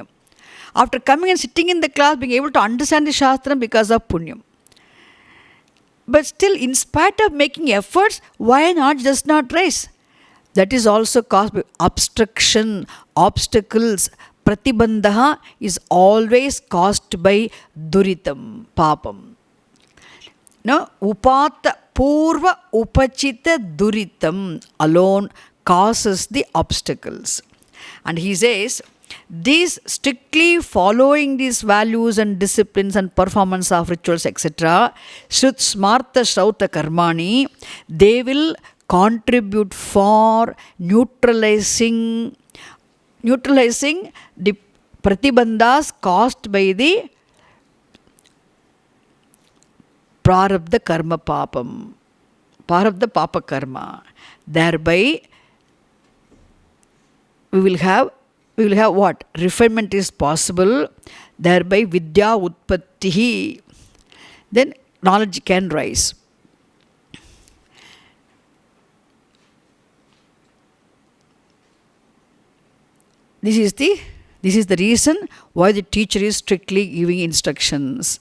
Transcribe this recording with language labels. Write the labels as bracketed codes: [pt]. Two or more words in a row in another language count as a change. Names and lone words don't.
[en] After coming and sitting in the class, being able to understand the Shastram because of punyam. But still, in spite of making efforts, why not just not rise? That is also caused by obstruction, obstacles. Pratibandha is always caused by [sa] duritam, papam. [en] No, [sa] upata purva upachita duritam [en] alone causes the obstacles. And he says, these strictly following these values and disciplines and performance of rituals, etc., [sa] Shrut Smarta Shrauta Karmani, [en] they will contribute for neutralizing the pratibandhas caused by the [sa] prarabdha karma papam, prarabdha papa karma. [en] Thereby, we will have what? Refinement is possible. Thereby, [sa] vidya utpattihi. [en] Then knowledge can rise. This is the reason why the teacher is strictly giving instructions.